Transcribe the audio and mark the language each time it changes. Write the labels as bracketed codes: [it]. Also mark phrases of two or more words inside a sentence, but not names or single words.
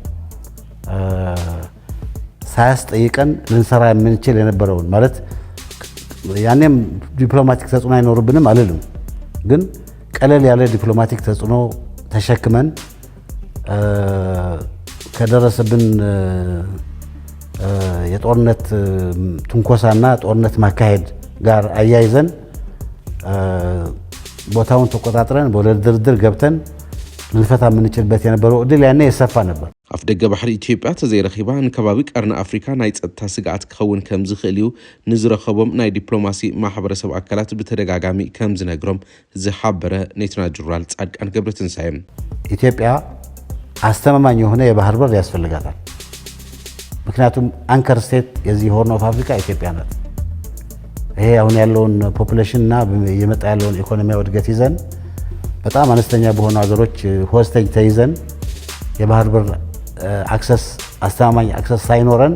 [am] ሳያስጠይቀን ልንሰራ የምንችል የነበረውን ማለት ያኔም ዲፕሎማቲክ ተጽዕኖ አይኖርብንም አልልም፣ ግን ቀለል ያለ ዲፕሎማቲክ ተጽዕኖ ተሸክመን ከደረሰብን የጦርነት ትንኮሳና ጦርነት ማካሄድ ጋር አያይዘን ቦታውን ተቆጣጥረን ወደ ድርድር ገብተን ልንፈታ የምንችልበት የነበረው እድል ያኔ የሰፋ ነበር። [ti] ኣፍ ደገ ባሕሪ ኢትዮጵያ ተዘይረኺባ ንከባቢ ቀርኒ ኣፍሪካ ናይ ጸጥታ ስጋኣት ክኸውን ከም ዝኽእል እዩ ንዝረኸቦም ናይ ዲፕሎማሲ ማሕበረሰብ ኣካላት ብተደጋጋሚ ከም ዝነግሮም ዝሓበረ ሌተናንት ጀነራል ጻድቃን ገብረትንሳኤ [am] ኢትዮጵያ አስተማማኝ የሆነ የባህር በር ያስፈልጋታል። ምክንያቱም [en] anchor state [am] የዚህ ሆርን ኦፍ አፍሪካ ኢትዮጵያ ናት። ይሄ አሁን ያለውን ፖፑሌሽን እና የመጣ ያለውን ኢኮኖሚያዊ እድገት ይዘን በጣም አነስተኛ በሆኑ ሀገሮች ሆስቴጅ ተይዘን የባህር በር አክሰስ አስተማማኝ አክሰስ ሳይኖረን